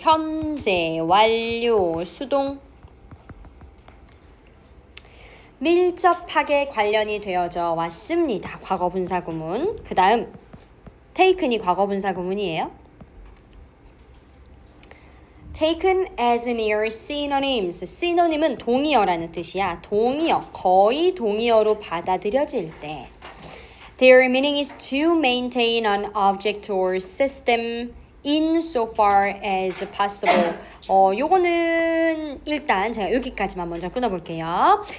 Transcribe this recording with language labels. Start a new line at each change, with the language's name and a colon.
Korean: 현재, 완료, 수동 밀접하게 관련이 되어져 왔습니다. 과거분사 구문. 그 다음 taken이 과거분사 구문이에요.
English: taken as near synonyms.
Korean: synonym은 동의어라는 뜻이야. 동의어, 거의 동의어로 받아들여질 때
English: their meaning is to maintain an object or system insofar as possible.
Korean: 요거는 일단 제가 여기까지만 먼저 끊어볼게요.